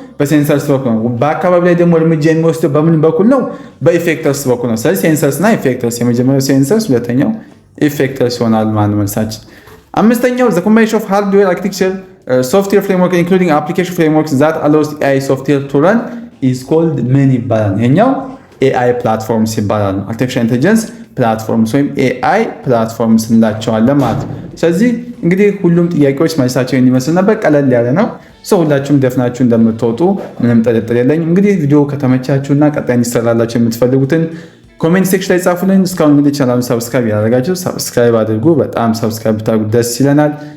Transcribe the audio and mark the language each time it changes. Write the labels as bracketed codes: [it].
[am] በሴንሰርስ በኩል ነው። በአካባቢ ላይ ደግሞ እርምጃ የሚወስደው በምን በኩል ነው? በኢፌክተርስ በኩል ነው። ስለዚህ ሴንሰርስ እና ኢፌክተርስ፣ የመጀመሪያው ሴንሰርስ፣ ሁለተኛው ኢፌክተርስ ይሆናል ማለት መልሳችን። አምስተኛው [en] the combination of hardware architecture, software framework including application frameworks that allows AI software to run is called [am] ምን ይባላል? ይሄኛው AI ፕላትፎርምስ ይባላል። አርቲፊሻል ኢንተለጀንስ ፕላትፎርምስ ወይም AI ፕላትፎርምስ እንላቸዋለን ማለት ነው። ስለዚህ እንግዲህ ሁሉም ጥያቄዎች መልሳቸው እንዲመስል ነበር። ቀለል ያለ ነው። ሁላችሁም ደፍናችሁ እንደምትወጡ ምንም ጥርጥር የለኝም። እንግዲህ ቪዲዮ ከተመቻችሁና ቀጣይ እንዲሰራላችሁ የምትፈልጉትን ኮሜንት ሴክሽን ላይ ጻፉልን። እስካሁን እንግዲህ ቻናሉን ሰብስክራይብ ያደረጋችሁ ሰብስክራይብ አድርጉ። በጣም ሰብስክራይብ ብታደርጉ ደስ ይለናል።